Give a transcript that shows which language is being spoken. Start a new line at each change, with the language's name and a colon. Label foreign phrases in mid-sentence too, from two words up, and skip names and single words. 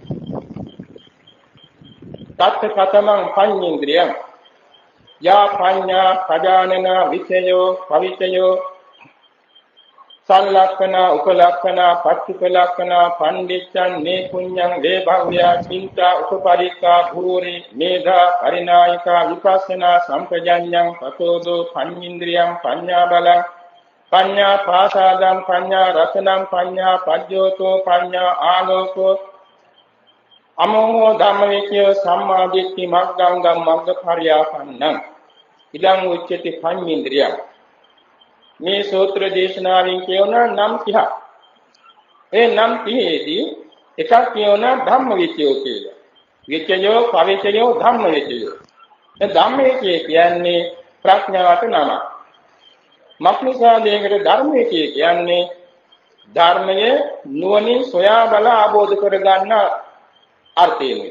Pali: තත් කතමං පඤ්ඤේන්ද්‍රියං යා පඤ්ඤා පජානන විචයෝ පවිචයෝ සල්ලක්ඛන උපලක්ඛන පච්චුපලක්ඛන පණ්ඩිච්ඡන් මේ පුඤ්ඤං වේ භව්‍යා චින්තා උපපරික්ඛා භූරි මේධා පරිනායිකා විපස්සනා සම්පජඤ්ඤං පතෝදෝ පඤ්ඤින්ද්‍රියං පඤ්ඤා බලං පඤ්ඤා පාසාදං පඤ්ඤා රසනං පඤ්ඤා පජ්ජෝතෝ පඤ්ඤා ආලෝකෝ අමෝහෝ ධම්මවිචය සම්මාදිට්ඨි මග්ගංගම් මග්ගපරියාපන්නං ඉදං උච්චති පඤ්ඤින්ද්‍රියං
Sinhala: මේ සූත්‍ර දේශනාවෙන් කියවන නම් 30ක්. ඒ නම් 30ේදී එකක් කියවන ධම්මවිචයෝ කියලා.
Pali: විචයෝ පවිචයෝ ධම්මවිචයෝ.
Sinhala: මේ ධම්මවිචය කියන්නේ ප්‍රඥාවට නම. මක්නිසාදයකට ධර්මවිචය කියන්නේ ධර්මයේ නුවණින් සොයා බල ආબોධ කරගන්න අර්ථයයි.